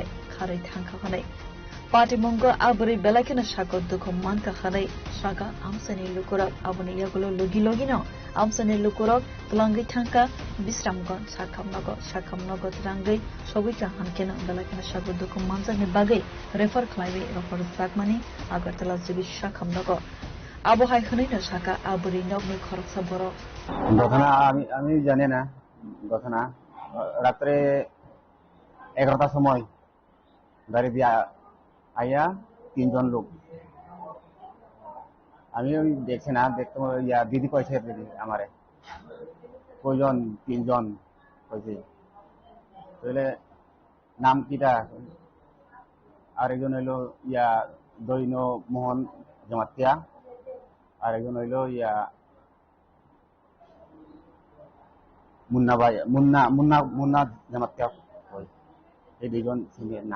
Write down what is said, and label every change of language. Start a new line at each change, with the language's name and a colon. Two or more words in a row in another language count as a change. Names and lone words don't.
Kok Borok: Kharai Tangka Khanai Patimongo Aburi Belakina Shako Duko Manka Khanai Shaka Amsani Lukurok Abuni Yagulo Lugi Logino Amsani Lukurok Tlangi Tanka Bisramgon Shakamnogo Tlangi Shogika Hankena Belakina Shako Duko Manzani Bagai Refer Clive Rofor Sakmani Agartala Zibi Shakamnogo Abu Hai Hunino Shaka Aburi Nogni Koroksa Boro
Bangla: ঘটনা আমি জানি না ঘটনা রাত্রে 11টার সময় গাড়ি দিয়ে আইয়া 3 জন লোক আমি দেখছি না দেখতে দিদি কইছে দিদি আমারে কয়জন 3 জন কইছে তাহলে নাম কিটা আরেকজন হইলো দৈন মোহন জমাতিয়া আরেকজন হইলো মুন্না ভাই মুন্না জামাতিয়া এই দুজন সিনিয়র নাম